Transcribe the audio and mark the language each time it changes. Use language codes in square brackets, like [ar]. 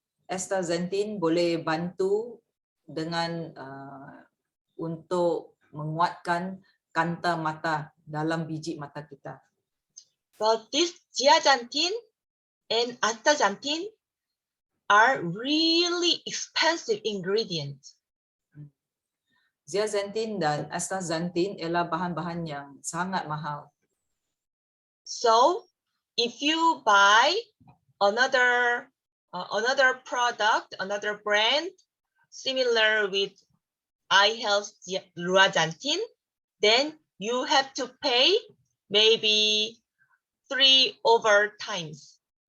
[ms] Astaxanthin boleh bantu dengan untuk menguatkan kanta mata dalam biji mata kita. [en] But this zeaxanthin and astaxanthin are really expensive ingredients. [ms] Zeaxanthin dan astaxanthin ialah bahan-bahan yang sangat mahal. [en] So, if you buy another product, another brand similar with eye health zeaxanthin, then you have to pay maybe 3 over times.